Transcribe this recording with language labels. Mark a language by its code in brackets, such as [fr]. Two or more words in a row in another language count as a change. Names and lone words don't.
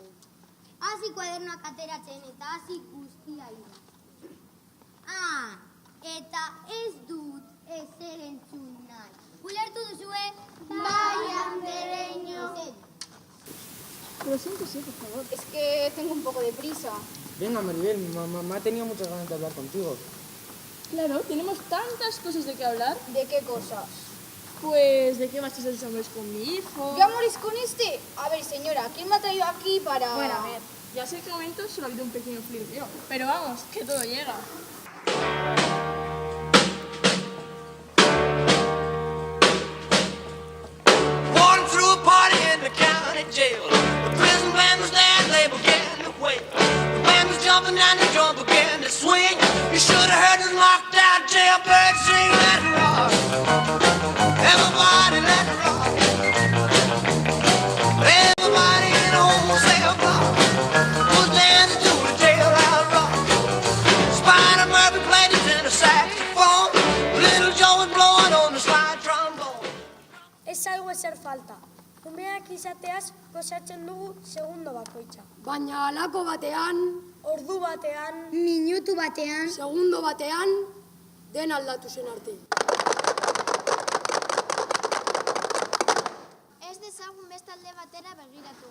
[eu] Hasi kuadernoak ateratzen eta hasi guztia ira. Eta ez dut ezer entzun nahi. Ulertu duzue? Bai, andereño. [es] Pero siéntese, por favor. Es que tengo un poco de prisa. Venga, Maribel, mi mamá ha tenido muchas ganas de hablar contigo. Claro, tenemos tantas cosas de qué hablar. ¿De qué cosas? Pues, ¿de qué vas a hacer amores con mi hijo? ¿Qué amores con este? A ver, señora, ¿quién me ha traído aquí para...? Bueno, a ver, ya sé que momento solo ha habido un pequeño flirteo, pero vamos, que todo llega. [en] Walking through a party in the county jail. The prison band was there, they began to wail. The band was jumping and the drum began to swing. You should have heard the knocked out jailbird sing, let it rock. Everybody let it rock. Everybody in the whole cell block was dancing to the jailhouse rock. Spider Murphy played the tenor saxophone. Little Joe was blowing on the slide trombone. [eu] Ez zaigu ezer falta. Umeak izateaz gozatzen dugu segundo bakoitza. Baina halako batean, Ordu batean, Minutu batean, segundo batean, den aldatu zen arte. ez dezagun bestalde batera begiratu.